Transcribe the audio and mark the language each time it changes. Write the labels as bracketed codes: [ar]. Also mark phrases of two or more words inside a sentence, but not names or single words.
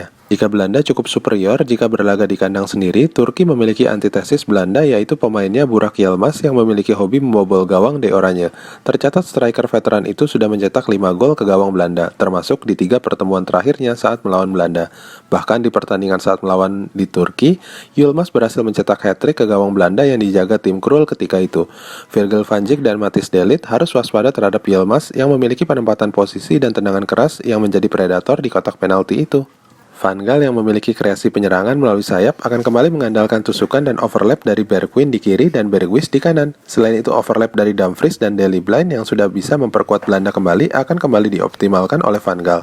[id] Jika Belanda cukup superior jika berlaga di kandang sendiri, Turki memiliki antitesis Belanda yaitu pemainnya Burak Yilmaz yang memiliki hobi membobol gawang De Oranje. Tercatat striker veteran itu sudah mencetak 5 gol ke gawang Belanda, termasuk di 3 pertemuan terakhirnya saat melawan Belanda. Bahkan di pertandingan saat melawan di Turki, Yilmaz berhasil mencetak hat-trick ke gawang Belanda yang dijaga tim Krul ketika itu. Virgil van Dijk dan Matthijs de Ligt harus waspada terhadap Yilmaz yang memiliki penempatan posisi dan tendangan keras yang menjadi predator di kotak penalti itu. Van Gaal yang memiliki kreasi penyerangan melalui sayap akan kembali mengandalkan tusukan dan overlap dari Bergwijn di kiri dan Berghuis di kanan. Selain itu overlap dari Dumfries dan Daley Blind yang sudah bisa memperkuat Belanda kembali akan kembali dioptimalkan oleh Van Gaal.